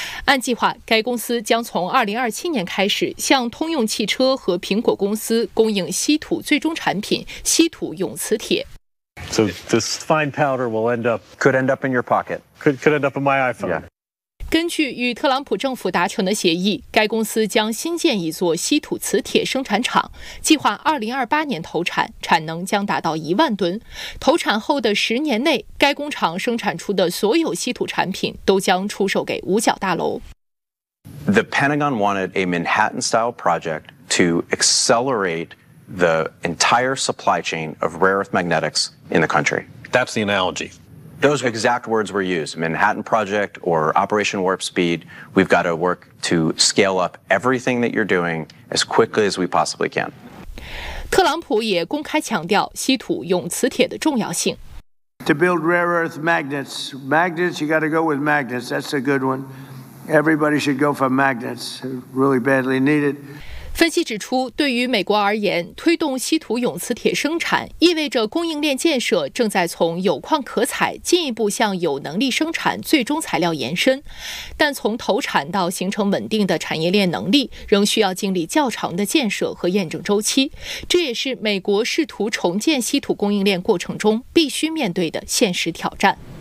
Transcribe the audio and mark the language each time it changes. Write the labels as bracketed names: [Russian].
[Chinese] 按计划，该公司将从2027年开始向通用汽车和苹果公司供应稀土最终产品稀土永磁铁。 [English] So this fine powder will end up, could end up in your pocket. Could end up in my iPhone. Yeah. [Chinese] 根据与特朗普政府达成的协议，该公司将新建一座稀土磁铁生产厂，计划2028年投产，产能将达到10,000吨。投产后的10年内，该工厂生产出的所有稀土产品都将出售给五角大楼。 [English] The Pentagon wanted a Manhattan-style project to accelerate the entire supply chain of rare earth magnetics. In the country. That's the analogy. Those exact words were used. Manhattan Project or Operation Warp Speed. We've got to work to scale up everything that you're doing as quickly as we possibly can. [Chinese] 特朗普也公开强调稀土永磁铁的重要性。 [English] To build rare earth magnets. Magnets, you got to go with magnets. That's a good one. Everybody should go for magnets. Really badly needed. [Chinese] 分析指出，对于美国而言，推动稀土永磁铁生产意味着供应链建设正在从有矿可采进一步向有能力生产最终材料延伸，但从投产到形成稳定的产业链能力仍需要经历较长的建设和验证周期，这也是美国试图重建稀土供应链过程中必须面对的现实挑战。